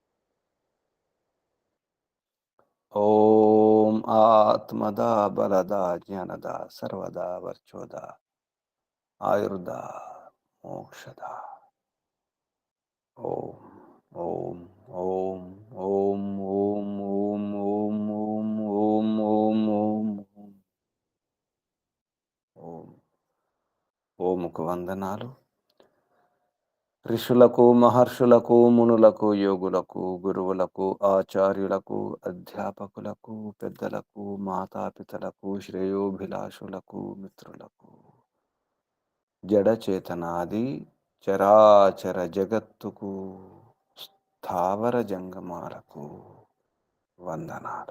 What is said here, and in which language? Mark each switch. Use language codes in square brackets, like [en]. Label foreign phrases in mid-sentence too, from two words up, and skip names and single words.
[sa] ओम आत्मदा बलदा ज्ञानदा सर्वदा वर्चोदा आयुर्दा मोक्षदा। ओम ओम ओम ओम ओम ओम ओम ओम ओम ओम ओम ओम। [te] ఓముకు వందనాలు। ఋషులకు మహర్షులకు మునులకు యోగులకు గురువులకు ఆచార్యులకు అధ్యాపకులకు పెద్దలకు మాతాపితలకు శ్రేయోభిలాషులకు మిత్రులకు జడచేతనాది చరాచర జగత్తుకు స్థావర జంగమాలకు వందనాలు.